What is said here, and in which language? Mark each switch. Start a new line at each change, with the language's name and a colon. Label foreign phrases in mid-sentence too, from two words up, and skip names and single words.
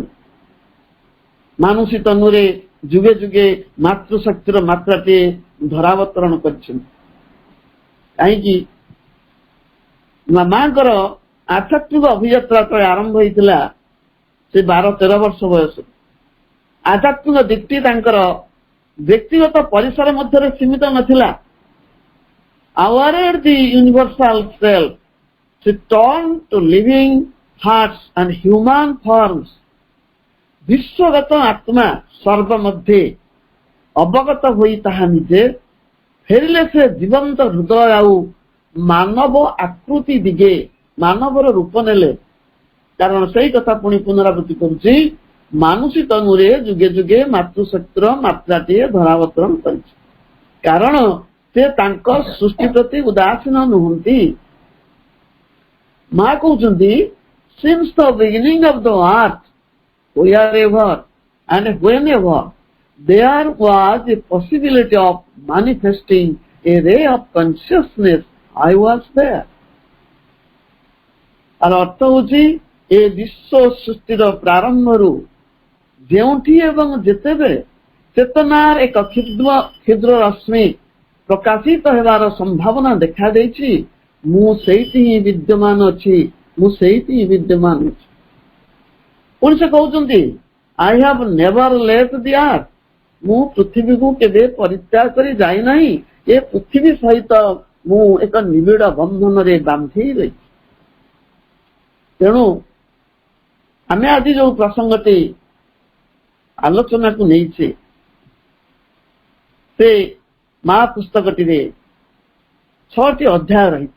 Odia: ମାନୁଷୀ ତନୁରେ ଯୁଗେ ଯୁଗେ ମାତୃଶକ୍ତିର ମାତ୍ରାଟିଏ ଧରାବତରଣ କରିଛନ୍ତି। କାହିଁକି ମାଙ୍କର ଆଧ୍ୟାତ୍ମିକ ଅଭିଯାତ୍ରା ତ ଆରମ୍ଭ ହୋଇଥିଲା ସେ 12-13 ବର୍ଷ ବୟସରୁ। ଆଧ୍ୟାତ୍ମିକ ଦିକ୍ଟି ତାଙ୍କର ବ୍ୟକ୍ତିଗତ ପରିସର ମଧ୍ୟରେ ସୀମିତ ନଥିଲା।
English: Awarded the universal self, she turned to living hearts and human forms.
Odia: ବିଶ୍ୱଗତ ଆତ୍ମା ସର୍ବ ମଧ୍ୟରେ ଅବଗତ ହୋଇ ତାହା ନିଜେ ଫେରିଲେ ସେ ଜୀବନ୍ତ ହୃଦୟ ଆଉ ମାନବ ଆକୃତି ଦିଗେ ମାନବର ରୂପ ନେଲେ। କାରଣ ସେଇ କଥା ପୁଣି ପୁନରାବୃତ୍ତି କରୁଛି, ମାନୁଷୀ ତନୁରେ ଯୁଗେ ଯୁଗେ ମାତୃଶକ୍ତିର ମାତ୍ରାଟିଏ ଧରାବତରଣ କରିଛି। କାରଣ ସେ ତାଙ୍କ ସୃଷ୍ଟି ପ୍ରତି ଉଦାସୀନ ନୁହନ୍ତି। ମା କହୁଛନ୍ତି,
English: since the beginning of the earth, wherever and whenever there was a possibility of manifesting a ray of consciousness, I was there.
Odia: আর ଅର୍ଥ ହେଉଛି, ଏ ବିଶ୍ୱ ସୃଷ୍ଟିର ପ୍ରାରମ୍ଭରୁ ଯେଉଁଠି ଏବଂ ଯେତେବେଳେ ଚେତନାର ଏକ କ୍ଷୁଦ୍ର ରଶ୍ମି ପ୍ରକାଶିତ ହେବାର ସମ୍ଭାବନା ଦେଖାଦେଇଛି, ମୁଁ ସେଇଠି ହିଁ ବିଦ୍ୟମାନ ଅଛି, ମୁଁ ସେଇଠି ହିଁ ବିଦ୍ୟମାନ ଅଛି। ପୁଣି ସେ କହୁଛନ୍ତି,
English: I have never left the earth,
Odia: ମୁଁ ପୃଥିବୀକୁ କେବେ ପରିତ୍ୟାଗ କରି ଯାଇନାହିଁ। ଏ ପୃଥିବୀ ସହିତ ମୁଁ ଏକ ନିବିଡ଼ ବନ୍ଧନରେ ବାନ୍ଧି ରହିଛି। ତେଣୁ ଆମେ ଆଜି ଯୋଉ ପ୍ରସଙ୍ଗଟି ଆଲୋଚନାକୁ ନେଇଛେ, ସେ ମା ପୁସ୍ତକଟିରେ 6ଟି ଅଧ୍ୟାୟ ରହିଛି।